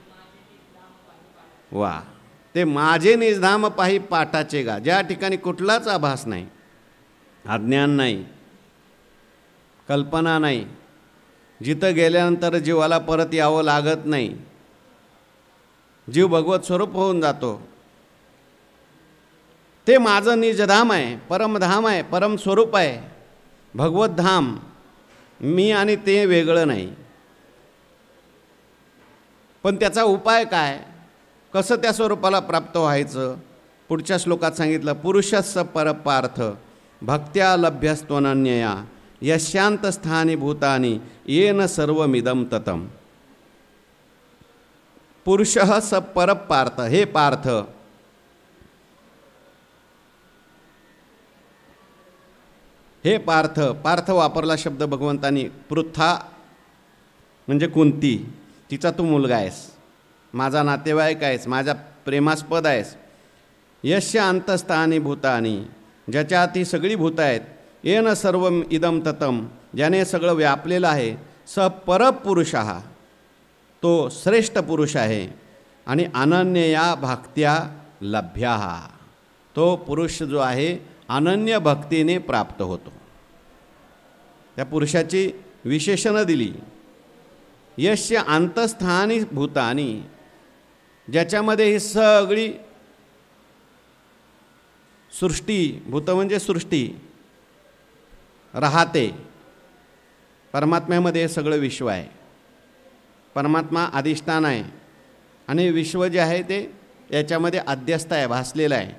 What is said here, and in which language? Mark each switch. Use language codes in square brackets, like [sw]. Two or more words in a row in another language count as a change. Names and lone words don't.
[mr] वा, ते माझे निजधाम पाही पाटाचे गा, ज्या ठिकाणी कुठलाच आभास नाही, अज्ञान नाही, कल्पना नाही, जिथं गेल्यानंतर जीवाला परत यावं लागत नाही, जीव भगवत स्वरूप होऊन जातो, ते माझं निजधाम आहे, परमधाम आहे, परम स्वरूप आहे, भगवत धाम. मी आणि ते वेगळं नाही. पण त्याचा उपाय काय, कसं त्या स्वरूपाला प्राप्त व्हायचं? पुढच्या श्लोकात सांगितलं, [sa] पुरुषस्स परपार्थ भक्त्या लभ्यस्त्वनन्यया यशांत स्थानी भूतानी येन सर्वमिदं ततम. पुरुषः स परपार्थ, हे पार्थ, हे पार्थ. [mr] पार्थ वापरला शब्द भगवंतानी. पृथा म्हणजे कुंती, तिचा तू मुलगा आहेस, माझा नातेवाईक आहेस, माझ्या प्रेमास्पद आहेस. [sa] यस्य अंतस्थानी भूतानी, [mr] ज्याच्या ती सगळी भूत आहेत. [sa] येन सर्व इदम ततम, [mr] ज्याने सगळं व्यापलेलं आहे. [sa] स परपुरुषः, [mr] तो श्रेष्ठ पुरुष आहे. [sa] आणि अनन्यया भक्त्या लभ्यः, [mr] तो पुरुष जो आहे अनन्य भक्तीने प्राप्त होतो. त्या पुरुषाची विशेषणं दिली. [sa] यस्य अंतस्थानी भूतानी, [mr] ज्याच्यामध्ये ही सगळी सृष्टी, भूत म्हणजे सृष्टी, राहते. परमात्म्यामध्ये हे सगळं विश्व आहे. परमात्मा अधिष्ठान आहे आणि विश्व जे आहे ते याच्यामध्ये अध्यस्त आहे, भासलेलं आहे.